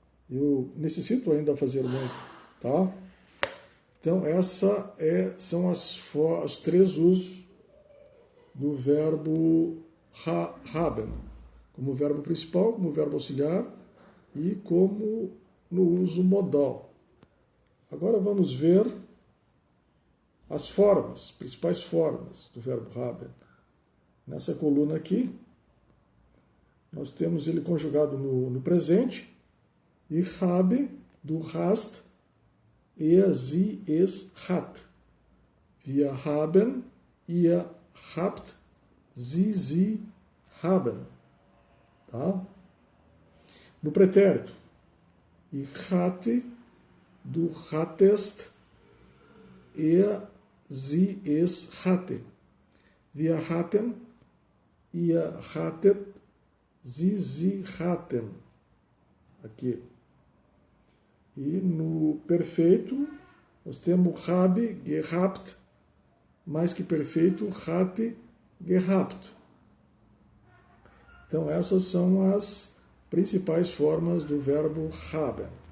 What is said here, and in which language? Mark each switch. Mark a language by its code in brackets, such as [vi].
[pt] Eu necessito ainda fazer muito, tá? Então, são os três usos do verbo haben, como verbo principal, como verbo auxiliar e como no uso modal. Agora vamos ver as formas, principais formas do verbo haben. Nessa coluna aqui, nós temos ele conjugado no presente. [de] Ich habe, du hast, er, sie, es hat. Wir haben, ihr habt, sie haben. [pt] Tá? No pretérito, [de] ich hatte, du hattest, er, sie, es hatte. Wir hatten, ihr hattet, sie hatten. [pt] Aqui. E no perfeito, nós temos habe, gehabt, mais que perfeito, hatte, gehabt. Então, essas são as principais formas do verbo haben.